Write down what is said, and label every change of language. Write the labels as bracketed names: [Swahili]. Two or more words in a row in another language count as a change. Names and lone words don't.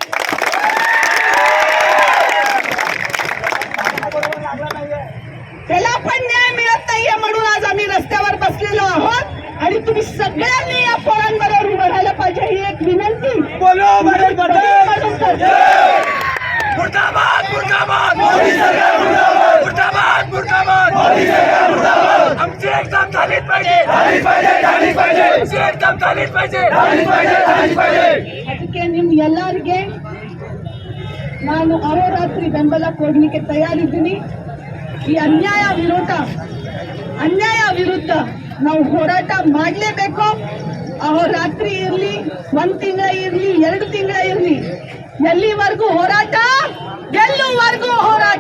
[Marathi] त्याला पण न्याय मिळत नाहीये म्हणून आज आम्ही रस्त्यावर बसलेलो आहोत आणि तुम्ही सगळ्यांनी या पोरांबरोबर उभं राहायला पाहिजे ही एक विनंती. मुर्दाबाद, मुर्दाबाद, मोदी सरकार मुर्दाबाद, मुर्दाबाद, मुर्दाबाद, मोदी सरकार मुर्दाबाद. आमची एक्झाम झालीच पाहिजे, झालीच पाहिजे, झालीच पाहिजे, आमची एक्झाम झालीच पाहिजे, झालीच पाहिजे, झालीच पाहिजे. [Kannada] ಅದಕ್ಕೆ ನಿಮ್ಮ ಎಲ್ಲರಿಗೆ ನಾನು ಅಹೋರಾತ್ರಿ ಬೆಂಬಲ ಕೊಡ್ಲಿಕ್ಕೆ ತಯಾರಿದ್ದೀನಿ. ಈ ಅನ್ಯಾಯ ವಿರುದ್ಧ ನಾವು ಹೋರಾಟ ಮಾಡಲೇಬೇಕು. ಅಹೋರಾತ್ರಿ ಇರಲಿ, 1 ತಿಂಗಳ ಇರಲಿ, 2 ತಿಂಗಳ ಇರಲಿ, ಎಲ್ಲಿವರೆಗೂ ಹೋರಾಟ, ಗೆಲ್ಲುವರೆಗೂ ಹೋರಾಟ.